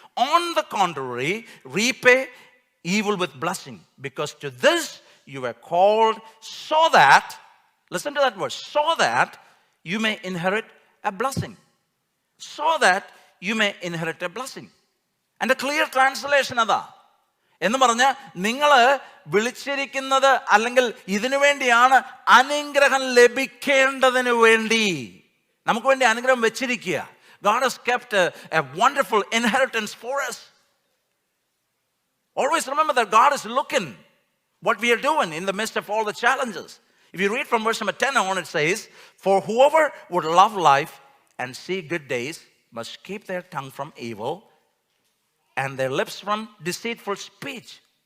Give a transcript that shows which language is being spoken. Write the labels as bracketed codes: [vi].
[en] On the contrary, repay evil with blessing, because to this you were called, so that, listen to that word, so that you may inherit a blessing. So that you may inherit a blessing. And the clear translation [ml] അതാ. എന്ന് പറഞ്ഞാൽ നിങ്ങൾ വിളിച്ചിരിക്കുന്നത് അല്ലെങ്കിൽ ഇതിനു വേണ്ടിയാണ് അനുഗ്രഹം ലഭിക്കേണ്ടതിന് വേണ്ടി. നമുക്ക് വേണ്ടി അനുഗ്രഹം വെച്ചിരിക്കുക. [en] God has kept a wonderful inheritance for us. Always remember that God is looking what we are doing in the midst of all the challenges. If you read from verse number 10 on, it says, "For whoever would love life and see good days must keep their tongue from evil and their lips from deceitful speech."